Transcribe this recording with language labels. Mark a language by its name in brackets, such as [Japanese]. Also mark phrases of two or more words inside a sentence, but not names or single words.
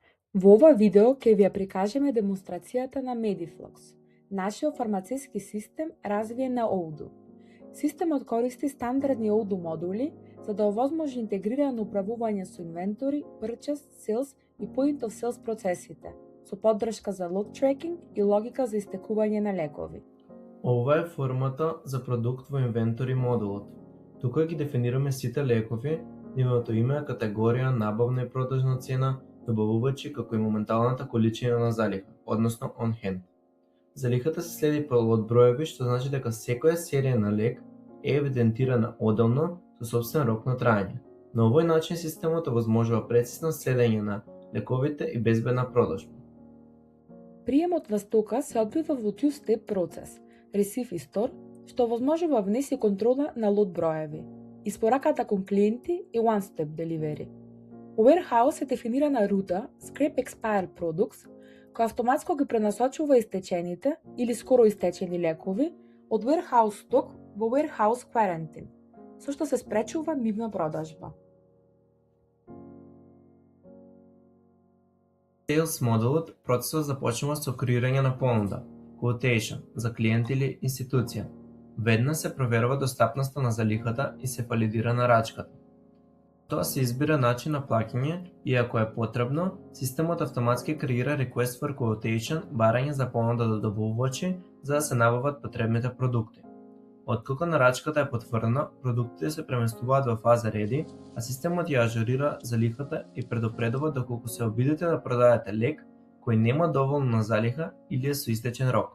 [Macedonian] Во ова видео ќе ви ја прикажеме демонстрацијата на Mediflox, нашиот фармацевски систем развиен на Odoo. Системот користи стандардни Odoo модули за да овозможи интегрирано управување со инвентори, [English] purchase, sales [Macedonian] и [English] point of sales [Macedonian] процесите, со поддршка за [English] lot tracking [Macedonian] и логика за истекување на лекови. Ова е формата за продукт во инвентори модулот. Тука ги дефинираме сите лекови, нивното име, категорија, набавна и продажна цена, добавувачи како и моменталната количина на залиха, односно [English] on hand. [Macedonian] Залихата се следи по лот броеви, што значи дека секоја серија на лек е евидентирана оделно со сопствен рок на траење. На овој начин системот овозможува прецизно следење на лековите и безбедна продажба. Приемот на стока се одвива во two-step процес, Receive и Store, што овозможува внес и контрола на лот броеви, испораката кон клиенти и [English] one-step delivery. [Macedonian] Во Warehouse се дефинирана рута Scrap Expired Products, која автоматско ги пренасочува истечените или скоро истечени лекови од Warehouse Stock во Warehouse Quarantine, со што се спречува нивна продажба. Sales модулот процесот започнува со креирање на понуда, quotation, за клиент или институција. Веднаш се проверува достапноста на залихата и се валидира нарачката. Тоа се избира начин на плаќање и ако е потребно, системот автоматски креира [English] request for quotation, [Macedonian] барање за понуда до добавувачи за да се набават потребните продукти. Откако нарачката е потврдена, продуктите се преместуваат во фаза ready, а системот ја ажурира залихата и предупредува доколку се обидете да продадете лек кој нема доволно на залиха или е со истечен рок.